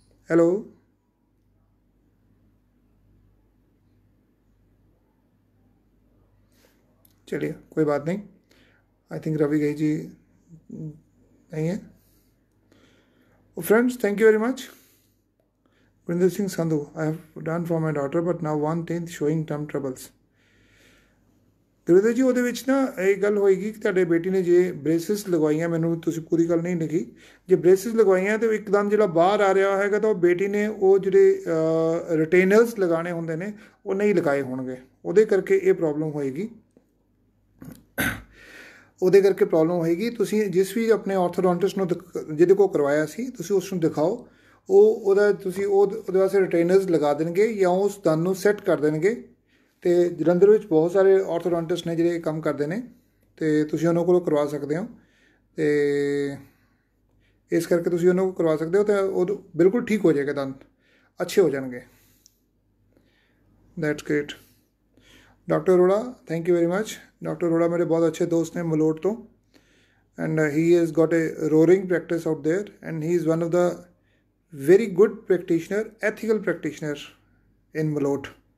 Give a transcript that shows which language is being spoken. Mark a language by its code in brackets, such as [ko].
[hi] Hello, चलिए कोई बात नहीं, [en] I think [hi] रवि गई जी नहीं है। [en] Friends, thank you very much. Gurinder Singh Sandhu, I have done for my daughter but now 1/10 showing term troubles। [pa] Gurinder ਜੀ, ਉਹਦੇ ਵਿੱਚ ਨਾ ਇਹ ਗੱਲ ਹੋਏਗੀ ਕਿ ਤੁਹਾਡੇ ਬੇਟੀ ਨੇ ਜੇ ਬ੍ਰੇਸਿਸ ਲਗਵਾਈਆਂ, ਮੈਨੂੰ ਤੁਸੀਂ ਪੂਰੀ ਗੱਲ ਨਹੀਂ ਲਿਖੀ, ਜੇ ਬ੍ਰੇਸਿਸ ਲਗਵਾਈਆਂ ਤੇ ਇੱਕਦਮ ਜਿਹੜਾ ਬਾਹਰ ਆ ਰਿਹਾ ਹੈਗਾ ਤਾਂ ਉਹ ਬੇਟੀ ਨੇ ਉਹ ਜਿਹੜੇ ਰਿਟੇਨਰਸ ਲਗਾਉਣੇ ਹੁੰਦੇ ਨੇ ਉਹ ਨਹੀਂ ਲਗਾਏ ਹੋਣਗੇ, ਉਹਦੇ ਕਰਕੇ ਇਹ ਪ੍ਰੋਬਲਮ ਹੋਏਗੀ। ਉਹਦੇ ਕਰਕੇ ਪ੍ਰੋਬਲਮ ਹੋਏਗੀ। ਤੁਸੀਂ ਜਿਸ ਵੀ ਆਪਣੇ ਆਰਥੋਡੋਂਟਿਸਟ ਨੂੰ ਜਿਹਦੇ ਕੋਲ ਕਰਵਾਇਆ ਸੀ, ਤੁਸੀਂ ਉਸ ਨੂੰ ਦਿਖਾਓ, ਉਹਦੇ ਵਾਸਤੇ ਰਿਟੇਨਰਸ ਲਗਾ ਦੇਣਗੇ ਜਾਂ ਉਸ ਦੰਦ ਨੂੰ ਸੈੱਟ ਕਰ ਦੇਣਗੇ। ਅਤੇ ਜਲੰਧਰ ਵਿੱਚ ਬਹੁਤ ਸਾਰੇ ਆਰਥੋਡੋਂਟਿਸਟ ਨੇ ਜਿਹੜੇ ਇਹ ਕੰਮ ਕਰਦੇ ਨੇ, ਅਤੇ ਤੁਸੀਂ ਉਹਨਾਂ ਕੋਲੋਂ ਕਰਵਾ ਸਕਦੇ ਹੋ। ਅਤੇ ਇਸ ਕਰਕੇ ਤੁਸੀਂ ਉਹਨਾਂ ਕੋਲ ਕਰਵਾ ਸਕਦੇ ਹੋ, ਅਤੇ ਉਹ ਬਿਲਕੁਲ ਠੀਕ ਹੋ ਜਾਏਗਾ, ਦੰਦ ਅੱਛੇ ਹੋ ਜਾਣਗੇ। [en] That's great. Doctor Arora, thank you very much. Doctor Arora [hi] मेरे बहुत अच्छे दोस्त हैं मलोट तो, [en] And he has got a roaring practice out there, and he is one of the very good practitioner, ethical practitioner in Malot.